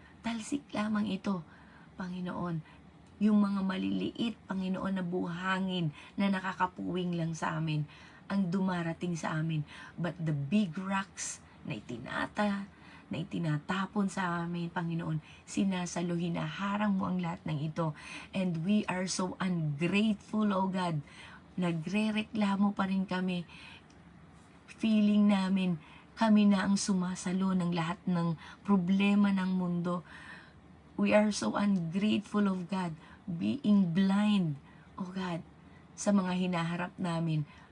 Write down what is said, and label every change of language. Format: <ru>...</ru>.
<tl>Talsik lamang ito, Panginoon. Yung mga maliliit, Panginoon, na buhangin na nakakapuwing lang sa amin ang dumarating sa amin.</tl> <en>But the big rocks</en> <tl>na itinatapon sa amin, Panginoon, sinasalo, hinaharang mo ang lahat ng ito.</tl> <en>And we are so ungrateful, O God.</en> <tl>Nagre-reklamo pa rin kami. Feeling namin, kami na ang sumasalo ng lahat ng problema ng mundo.</tl> <en>We are so ungrateful of God, being blind, O God,</en> <tl>sa mga hinaharap namin.</tl>